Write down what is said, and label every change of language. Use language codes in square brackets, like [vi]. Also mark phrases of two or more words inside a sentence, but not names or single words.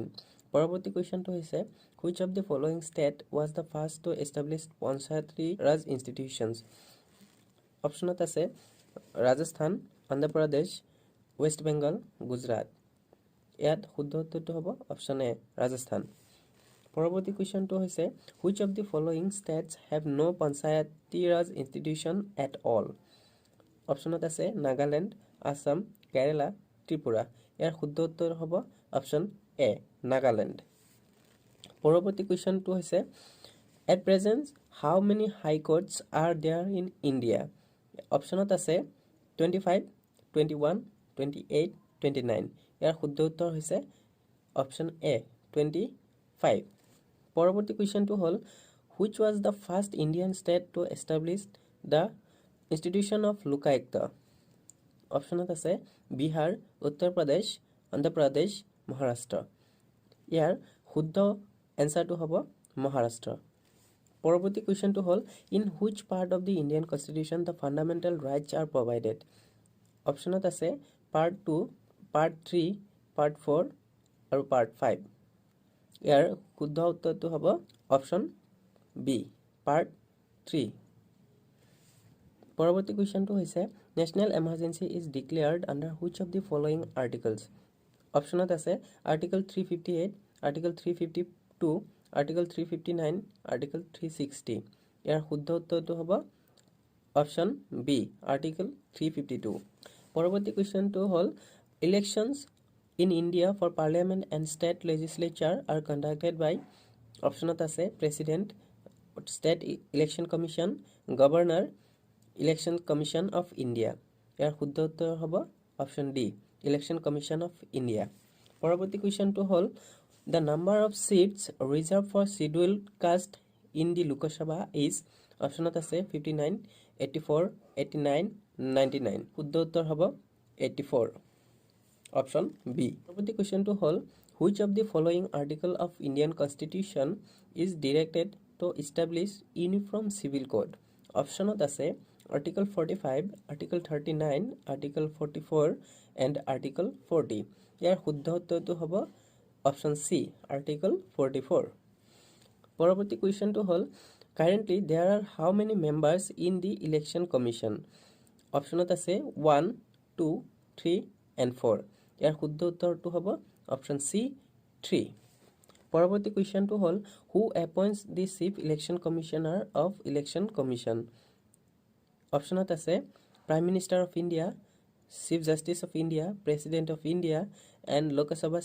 [as] পৰৱৰ্তী কুৱেশ্যনটো হৈছে, [en] which of the following state was the first to establish panchayati raj institutions? [as] অপশ্যনত আছে ৰাজস্থান, অন্ধ্ৰ প্ৰদেশ, ৱেষ্ট বেংগল, গুজৰাট। ইয়াত শুদ্ধ উত্তৰটো হ'ব অপশ্যন এ ৰাজস্থান পৰৱৰ্তী কুৱেশ্যনটো হৈছে [en] which of the following states have no panchayati raj institution at all [as] অপশ্যনত আছে নাগালেণ্ড আসাম কেৰালা ত্ৰিপুৰা ইয়াৰ শুদ্ধ উত্তৰ হ'ব অপশ্যন এ নাগালেণ্ড পৰৱৰ্তী কুৱেশ্যনটো হৈছে [en] at present how many high courts are there in India [as] অপশ্যনত আছে 25 21 28 29 ইয়াৰ শুদ্ধ উত্তৰ হৈছে অপশ্যন এ [en] 25 [as] পৰৱৰ্তী কুৱেশ্যনটো হ'ল [en] which was the first Indian state to establish the institution of [as] লোকায়ুক্ত অপশ্যনত আছে বিহাৰ উত্তৰ প্ৰদেশ অন্ধ্ৰ প্ৰদেশ মহাৰাষ্ট্ৰ ইয়াৰ শুদ্ধ এনসাৰটো হ'ব মহাৰাষ্ট্ৰ পৰৱৰ্তী কুৱেশ্যনটো হ'ল [en] in which part of the Indian constitution the fundamental rights are provided [as] অপশ্যনত আছে [en] part 2 part 3 part 4 [as] আৰু part 5 ইয়াৰ শুদ্ধ উত্তৰটো হ'ব অপশ্যন বি part 3 পৰৱৰ্তী কুৱেশ্যনটো হৈছে [en] national emergency is declared under which of the following articles [as] অপশ্যনত আছে [en] article 358 article 352 article 359 article 360 [as] ইয়াৰ শুদ্ধ উত্তৰটো হ'ব অপশ্যন বি [en] article 352 [as] পৰৱৰ্তী কুৱেশ্যনটো হ'ল [en] elections in India for parliament and state legislature are conducted by [as] অপশ্যনত আছে [en] president state election commission governor election commission of India [as] ইয়াৰ শুদ্ধ উত্তৰ হ'ব অপশ্যন ডি [en] election commission of India [as] পৰৱৰ্তী কুৱেশ্যনটো হ'ল [en] the number of seats reserved for scheduled caste in the Lok Sabha is [as] অপশ্যনত আছে 59 84 89 99 শুদ্ধ উত্তৰ হ'ব 84 অপশ্যন বি পৰৱৰ্তী কুৱেশ্যনটো হ'ল which [en] of the following article of Indian Constitution is directed to establish uniform civil code [as] অপশ্যনত আছে [en] article 45 article 39 article 44 and article 40 [as] ইয়াৰ শুদ্ধ উত্তৰটো হ'ব অপশ্যন সি [en] article 44 [as] পৰৱৰ্তী কুৱেশ্যনটো হ'ল [en] currently there are how many members in the election commission [as] অপশ্যনত আছে [en] 1 2 3 and 4 [as] ইয়াৰ শুদ্ধ উত্তৰটো হ'ব অপশ্যন সি [en] 3 [as] পৰৱৰ্তী কুৱেশ্যনটো হ'ল [en] who appoints the chief election commissioner of election commission [as] অপশ্যনত আছে [en] prime minister of India chief justice of India president of India and Lok Sabha